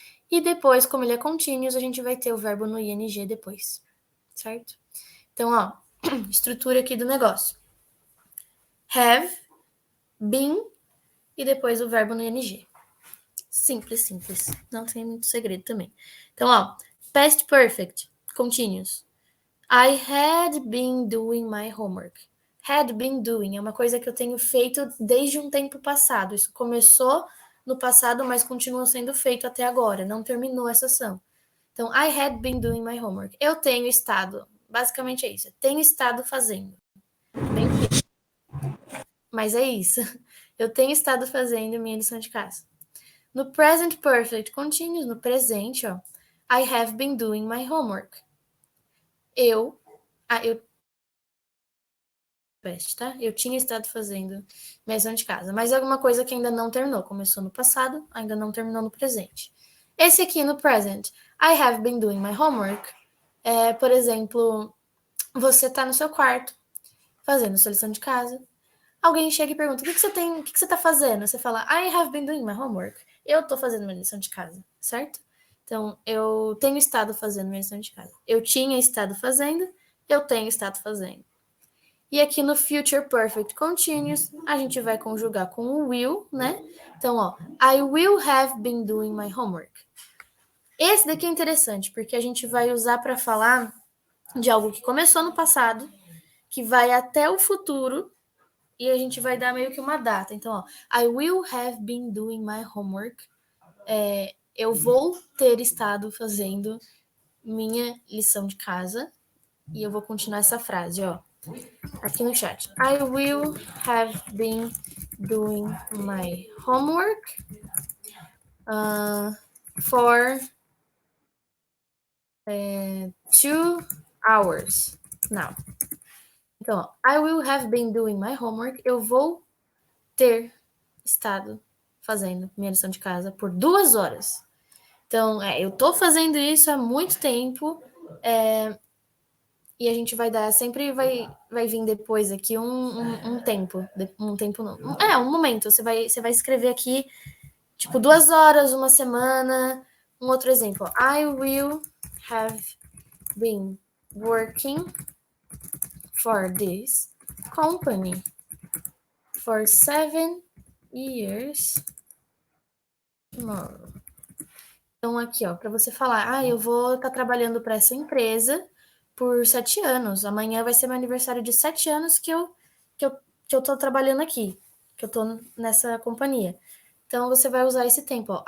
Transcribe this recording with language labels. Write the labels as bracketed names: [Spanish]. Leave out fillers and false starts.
[Portuguese] E depois, como ele é continuous, a gente vai ter o verbo no ing depois, certo? Então, ó, estrutura aqui do negócio. Have, been e depois o verbo no ing. Simples. Não tem muito segredo também. [English] Então, ó, past perfect, continuous. I had been doing my homework. [Portuguese] Had been doing é uma coisa que eu tenho feito desde um tempo passado. Isso começou no passado, mas continua sendo feito até agora, não terminou essa ação. [English] Então, I had been doing my homework. [Portuguese] Eu tenho estado, basicamente é isso, tenho estado fazendo. Bem, mas é isso. Eu tenho estado fazendo minha lição de casa. [English] No present perfect continuous, [Portuguese] no presente, ó, [English] I have been doing my homework. [Portuguese] Eu tá? Eu tinha estado fazendo minha lição de casa, mas é alguma coisa que ainda não terminou. Começou no passado, ainda não terminou no presente. Esse aqui no [English] present, I have been doing my homework. [Portuguese] Por exemplo, você tá no seu quarto, fazendo sua lição de casa. Alguém chega e pergunta, o que você tá fazendo? Você fala, [English] I have been doing my homework. [Portuguese] Eu tô fazendo minha lição de casa, certo? Então, eu tenho estado fazendo minha lição de casa. Eu tinha estado fazendo, eu tenho estado fazendo. E aqui no Future Perfect Continuous, a gente vai conjugar com o will, né? [English] Então, ó, I will have been doing my homework. [Portuguese] Esse daqui é interessante, porque a gente vai usar para falar de algo que começou no passado, que vai até o futuro, e a gente vai dar meio que uma data. [English] Então, ó, I will have been doing my homework. [Portuguese] Eu vou ter estado fazendo minha lição de casa. E eu vou continuar essa frase, ó. Aqui no chat. [English] I will have been doing my homework for 2 hours now. Então, ó, I will have been doing my homework. [Portuguese] Eu vou ter estado fazendo minha lição de casa por 2 horas. Então, eu tô fazendo isso há muito tempo. E a gente vai dar, sempre vai vir depois aqui um tempo. Um tempo não. Um momento. Você vai escrever aqui, tipo, 2 horas, uma semana. Um outro exemplo. [English] I will have been working for this company for 7 years tomorrow. [Portuguese] Então, aqui, ó, para você falar, eu vou estar trabalhando para essa empresa por 7 anos. Amanhã vai ser meu aniversário de 7 anos que eu tô trabalhando aqui, que eu tô nessa companhia. Então, você vai usar esse tempo, ó.